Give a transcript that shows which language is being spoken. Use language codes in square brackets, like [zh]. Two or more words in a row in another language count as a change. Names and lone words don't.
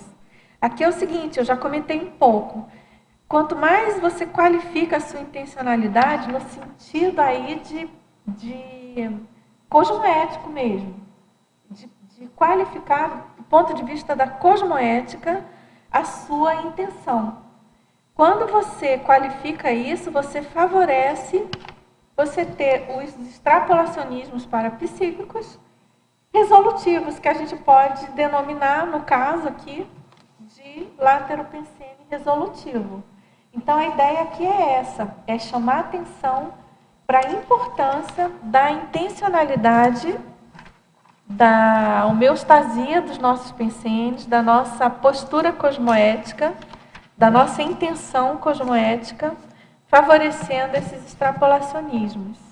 [pt] Aqui é o seguinte, eu já comentei um pouco. Quanto mais você qualifica a sua intencionalidade, no sentido aí de cosmoético mesmo, de qualificar, do ponto de vista da cosmoética, a sua intenção. Quando você qualifica isso, você favorece você ter os extrapolacionismos parapsíquicos resolutivos, que a gente pode denominar, no caso aqui, de látero pensene resolutivo. Então, a ideia aqui é essa, é chamar atenção para a importância da intencionalidade, da homeostasia dos nossos pensenes, da nossa postura cosmoética, da nossa intenção cosmoética, favorecendo esses extrapolacionismos.